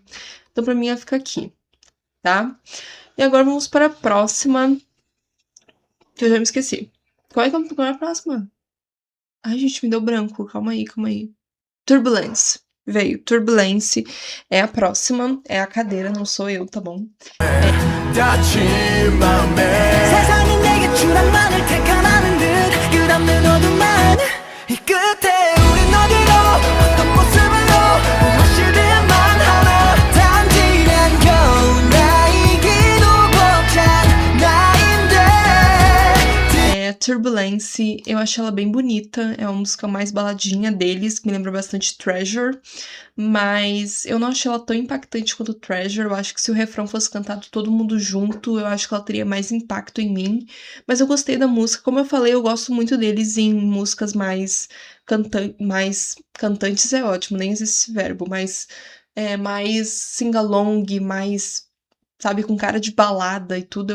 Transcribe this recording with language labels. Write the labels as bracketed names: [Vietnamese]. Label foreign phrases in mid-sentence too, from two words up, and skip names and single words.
[Portuguese] Então, pra mim, ela fica aqui, tá? E agora vamos para a próxima, que eu já me esqueci. Qual é a próxima? Ai, gente, me deu branco. Calma aí. Turbulence. Veio. Turbulence é a próxima. É a cadeira, não sou eu, tá bom? [Korean] 다친 맘에 세상이 내게 추락만을 택하라는 듯 끝없는 어둠만 이 끝에 우린 어디로 어떤 모습으로 무엇이 돼야만 하나 단지 난 겨우 나이기도 벅찬 나인데 [Portuguese] Turbulence, eu achei ela bem bonita. É uma música mais baladinha deles, que me lembra bastante Treasure. Mas eu não achei ela tão impactante quanto Treasure. Eu acho que se o refrão fosse cantado todo mundo junto, eu acho que ela teria mais impacto em mim. Mas eu gostei da música. Como eu falei, eu gosto muito deles em músicas mais cantantes é ótimo, nem existe esse verbo, mas mais sing-along, mais, sabe, com cara de balada e tudo.